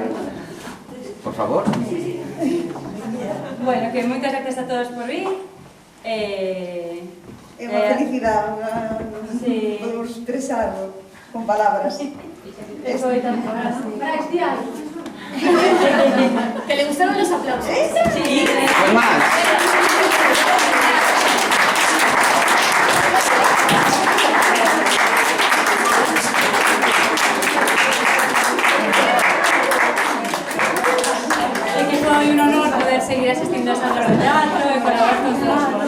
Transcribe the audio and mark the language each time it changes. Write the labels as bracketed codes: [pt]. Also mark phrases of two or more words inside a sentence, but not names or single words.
[gl] Por favor. Bueno, que moitas gracias a todos por vir. É unha felicidade, sí. [es] podemos expresarlo con palabras. [gl] Foi tan Max, di algo. [es] ¿Que le gustaron los aplausos? Sí. Pues más. [gl] É que foi un honor poder seguir asistindo a Sandra de Teatro e colaborar con todos.